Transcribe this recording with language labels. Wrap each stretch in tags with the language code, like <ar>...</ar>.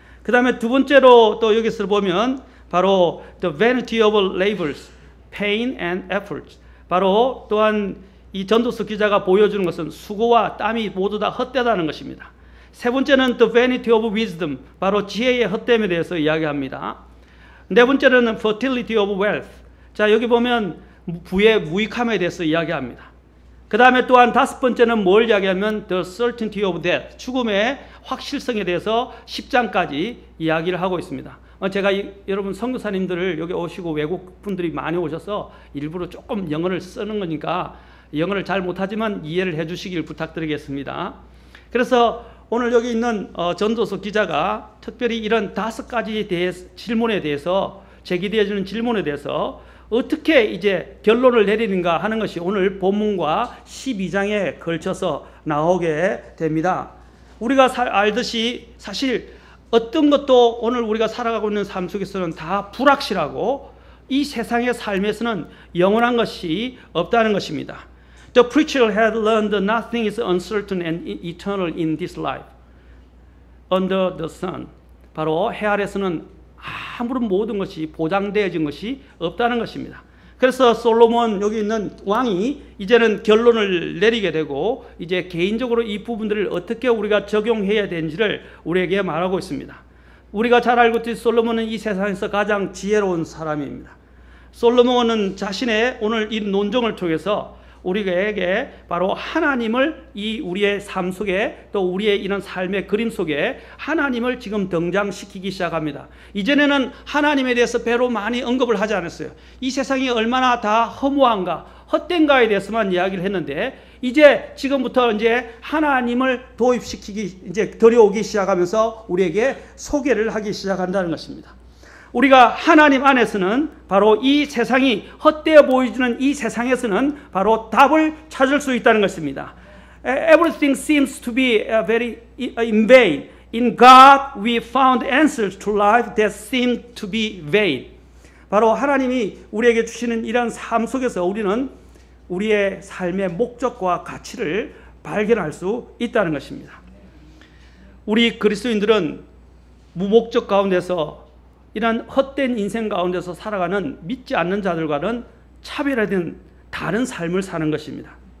<ko>그 다음에 두 번째로 또 여기서 보면 바로</ko> <en>the vanity of labors, pain and efforts.</en> <ko>바로 또한 이 전도서 기자가 보여주는 것은 수고와 땀이 모두 다 헛되다는 것입니다. 세 번째는</ko> <en>the vanity of wisdom,</en> <ko>바로 지혜의 헛됨에 대해서 이야기합니다. 네 번째는</ko> <en>fertility of wealth.</en> <ko>자, 여기 보면 부의 무익함에 대해서 이야기합니다. 그 다음에 또한 다섯 번째는 뭘 이야기하면</ko> <en>the certainty of death,</en> <ko>죽음의 확실성에 대해서 10장까지 이야기를 하고 있습니다. 제가 여러분 선교사님들을 여기 오시고 외국 분들이 많이 오셔서 일부러 조금 영어를 쓰는 거니까 영어를 잘 못하지만 이해를 해 주시길 부탁드리겠습니다. 그래서 오늘 여기 있는 전도서 기자가 특별히 이런 다섯 가지 질문에 대해서 제기되어지는 질문에 대해서 어떻게 이제 결론을 내리는가 하는 것이 오늘 본문과 12장에 걸쳐서 나오게 됩니다. 우리가 알듯이 사실 어떤 것도 오늘 우리가 살아가고 있는 삶 속에서는 다 불확실하고 이 세상의 삶에서는 영원한 것이 없다는 것입니다.</ko> <en>The preacher had learned that nothing is uncertain and eternal in this life under the sun.</en> <ko>바로 해 아래서는 아무런 모든 것이 보장되어진 것이 없다는 것입니다. 그래서 솔로몬 여기 있는 왕이 이제는 결론을 내리게 되고 이제 개인적으로 이 부분들을 어떻게 우리가 적용해야 되는지를 우리에게 말하고 있습니다. 우리가 잘 알고 있듯이 솔로몬은 이 세상에서 가장 지혜로운 사람입니다. 솔로몬은 자신의 오늘 이 논정을 통해서 우리에게 바로 하나님을 이 우리의 삶 속에 또 우리의 이런 삶의 그림 속에 하나님을 지금 등장시키기 시작합니다. 이전에는 하나님에 대해서 배로 많이 언급을 하지 않았어요. 이 세상이 얼마나 다 허무한가, 헛된가에 대해서만 이야기를 했는데 이제 지금부터 이제 하나님을 도입시키기 이제 들여오기 시작하면서 우리에게 소개를 하기 시작한다는 것입니다. 우리가 하나님 안에서는 바로 이 세상이 헛되어 보이는 이 세상에서는 바로 답을 찾을 수 있다는 것입니다.</ko> <en>Everything seems to be very in vain. In God we found answers to life that seem to be vain.</en> <ko>바로 하나님이 우리에게 주시는 이런 삶 속에서 우리는 우리의 삶의 목적과 가치를 발견할 수 있다는 것입니다. 우리 그리스도인들은 무목적 가운데서 이런 헛된 인생 가운데서 살아가는 믿지 않는 자들과는 차별화된 다른 삶을 사는 것입니다.</ko>